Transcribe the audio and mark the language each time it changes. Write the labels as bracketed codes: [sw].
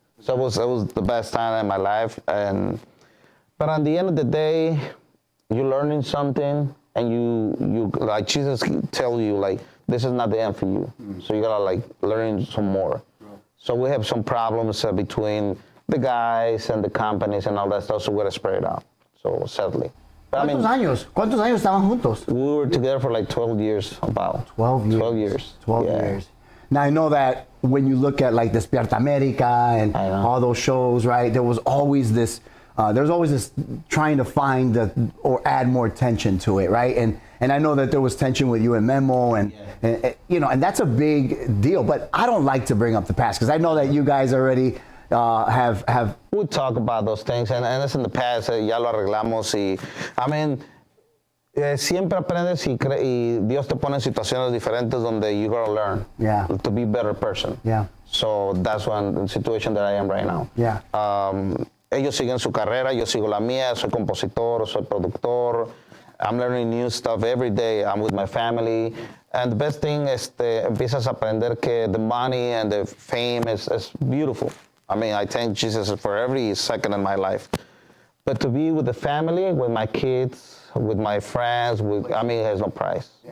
[en] So it was the best time in my life. But at the end of the day, you're learning something, and you like Jesus tell you like this is not the end for you. So you gotta like learn some more. So we have some problems between the guys and the companies and all that stuff. So we gotta spread it out. So sadly. [es] ¿Cuántos años estaban juntos? [en] We were together for like 12 years, about. 12 years. 12 years. 12 years. Now, I know that when you look at like Despierta America and all those shows, right, there was always this trying to find or add more tension to it, right? And I know that there was tension with you and Memo, and that's a big deal. But I don't like to bring up the past because I know that you guys already have. We talk about those things, and it's in the past. [es] Ya lo arreglamos, y [en] I mean, [es] siempre aprendes y Dios te pone en situaciones diferentes donde [en] you gotta learn to be a better person. Yeah. So that's the situation that I am right now. Yeah. [es] Ellos siguen su carrera, yo sigo la mía. Soy compositor, soy productor. [en] I'm learning new stuff every day. I'm with my family. And the best thing is [es] empiezas a aprender que [en] the money and the fame is beautiful. I mean, I thank Jesus for every second in my life. But to be with the family, with my kids, with my friends, it has no price. Yeah.